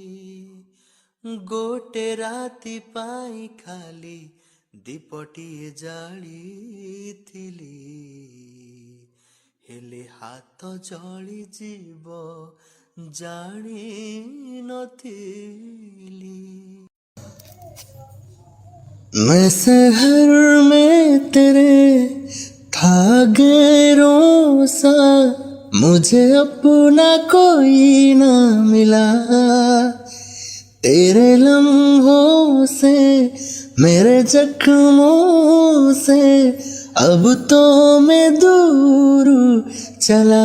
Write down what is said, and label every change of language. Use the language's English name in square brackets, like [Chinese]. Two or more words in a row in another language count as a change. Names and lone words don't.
[Odia] ଗୋଟେ ରାତି ପାଇଁ ଖାଲି ଦୀପଟିଏ ଜାଳିଥିଲି, ହେଲେ ହାତ ଜଳିଯିବ ଜାଣି ନଥିଲି। [Hindi] मैं शहर में तेरे था गैरों सा, मुझे अपना कोई ना मिला। तेरे लम्हों से मेरे जख्मों से अब तो मैं दूर चला।